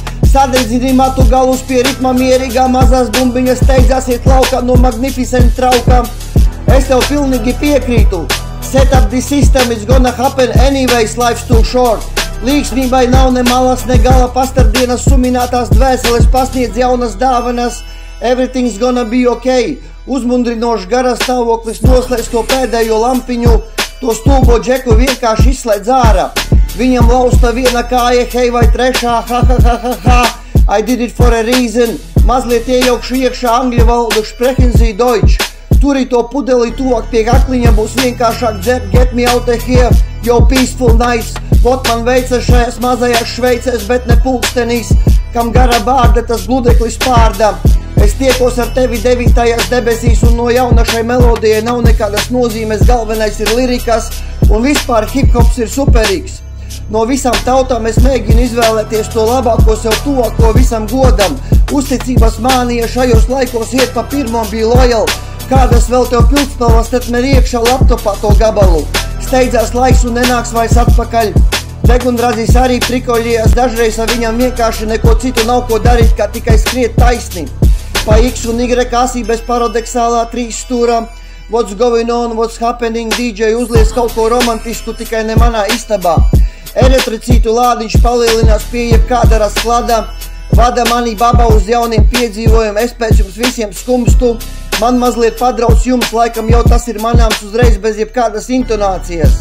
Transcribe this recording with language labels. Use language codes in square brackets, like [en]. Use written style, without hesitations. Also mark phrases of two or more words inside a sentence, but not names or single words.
[lv] Sadedzini matu galus pie ritma mierīgā, mazās bumbiņas steidzās iet laukā no magnificent trauka. Es tev pilnīgi piekrītu. [en] Set up the system, it's gonna happen anyways, life's too short. [lv] Līksmībai nav ne malas, ne gala, pastardienas suminātās dvēseles pasniedz jaunas dāvanas. [en] Everything's gonna be okay. [lv] Uzmundrinošs garas stāvoklis noslēdz to pēdējo lampiņu. To stulbo džeku vienkārši izslēdz ārā. Viņam lausta viena kāja, hei vai trešā, ha ha ha ha ha. [en] I did it for a reason. [lv] Mazliet iejaukšu iekšā angļu valodu, [de] sprechen Sie Deutsch. [lv] Turi to pudeli tuvāk pie kakliņa, būs vienkāršāk dzert, [en] get me out of here, yo peaceful nice. [lv] Vot man veicas šajās mazajās Šveicēs, bet ne pulkstenīs, kam gara bārda, tas gludeklis pārda. Es tiekos ar tevi 9. debesīs, un no jauna šai melodijai nav nekādas nozīmes, galvenais ir lirikas, un vispār hip-hops ir superīgs. No visām tautām es mēģinu izvēlēties to labāko, sev tuvāko visam godam. Uzticības mānija šajos laikos iet pa pirmo, bija lojal. Kādas vēl tev pildspalvas, tad mer iekšā laptopā to gabalu. Steidzās laiks un nenāks vairs atpakaļ. Degundradzis arī prikoļījās, dažreiz ar viņam vienkārši neko citu nav ko darīt, kā tikai skriet taisni. Pa X un Y asī bez paradoxālā 3 stūra. [en] What's going on, what's happening, [lv] DJ uzlies kaut ko romantisku, tikai ne manā istabā. Eritricītu lādiņš palielinās pie jebkāda rasklada. Vada mani baba uz jauniem piedzīvojumiem, es pēc jums visiem skumstu. Man mazliet padrauc jums, laikam jau tas ir manāms uzreiz bez jebkādas intonācijas.